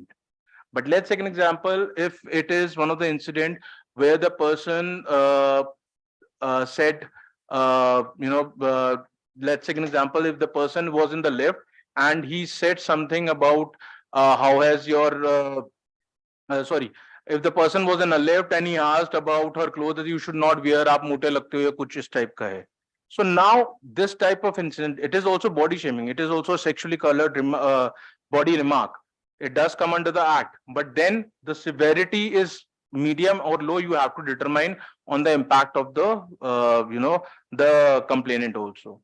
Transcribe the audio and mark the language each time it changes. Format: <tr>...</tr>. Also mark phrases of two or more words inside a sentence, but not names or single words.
<en>But let's take an example, if it is one of the incident where the person said, let's take an example, if the person was in the lift and he said something about how has your, sorry, if the person was in a lift and he asked about her clothes that you should not wear,</en> <hi>आप मोटे लगते हो, या कुछ इस type का है.</hi> <en>So now this type of incident, it is also body shaming. It is also sexually colored body remark. It does come under the act, but then the severity is medium or low. You have to determine on the impact of the, the complainant also.</en>